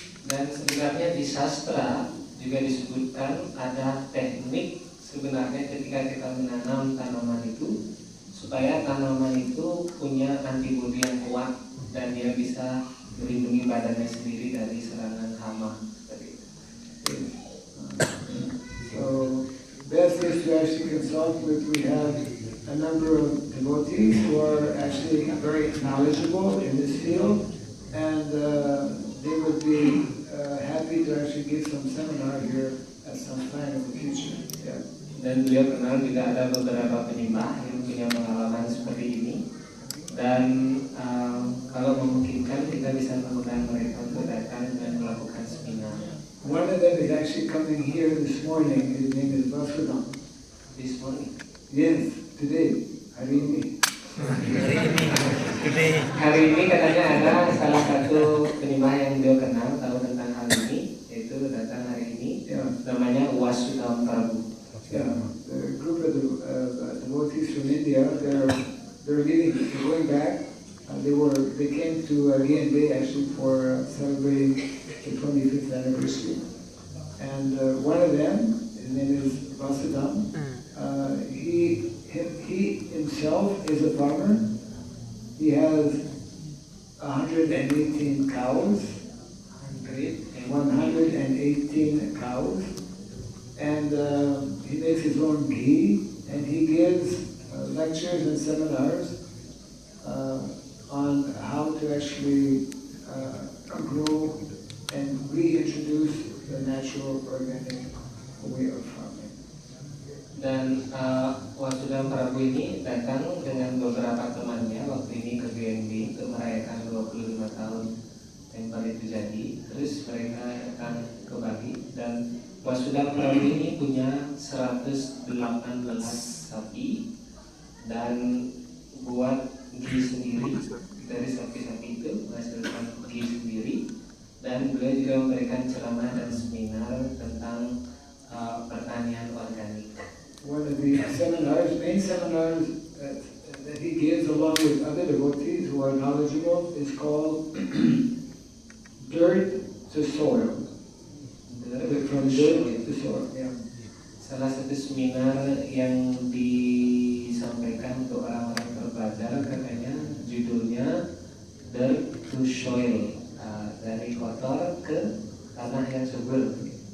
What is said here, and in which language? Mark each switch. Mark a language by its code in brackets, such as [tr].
[id] Dan sebenarnya di sastra juga disebutkan ada teknik sebenarnya ketika kita menanam tanaman itu supaya tanaman itu punya antibodi yang kuat dan dia bisa melindungi badannya sendiri dari serangan hama. [en] So best is to actually consult with. We have a number of devotees who are actually very knowledgeable in this field, and they would be happy to actually give some seminar here at some time in the future. Yeah. [id] Dan beliau kenal juga ada beberapa penyembah yang punya pengalaman seperti ini. Dan kalau memungkinkan kita bisa mengundang mereka untuk datang dan melakukan seminar. [en] One of them is actually coming here this morning. His name is Vasudam. This morning. Yes, today, [id] hari ini. Hari ini katanya ada salah satu penyembah yang beliau kenal tahu tentang hal ini, yaitu datang hari ini. [en] Yeah. [id] Namanya Wasudam Prabhu. [en] Yeah, the group of devotees from India, they're going back. They came to DNB actually for celebrating the 25th anniversary. And one of them, his name is Vasudam. He himself is a farmer. He has 118 cows. 118 cows. And he makes his own ghee, and he gives lectures and seminars on how to actually grow and reintroduce the natural organic way of farming. [id] Dan Wasudam Prabhu ini datang dengan beberapa temannya waktu ini ke BNB untuk merayakan 25 tahun tempat itu jadi. Terus mereka datang ke Bali dan Wasudam Prabhu ini punya 118 sapi dan buat ghee sendiri dari sapi-sapi itu menghasilkan ghee sendiri, dan beliau juga memberikan ceramah dan seminar tentang pertanian organik. [en] One of the main seminars that he gives along with other devotees who are knowledgeable is called Dirt to Soil. From dirt to soil. Yeah. [id] Salah satu seminar yang disampaikan untuk orang-orang terpelajar katanya judulnya Dirt to Soil, dari kotor ke tanah yang subur.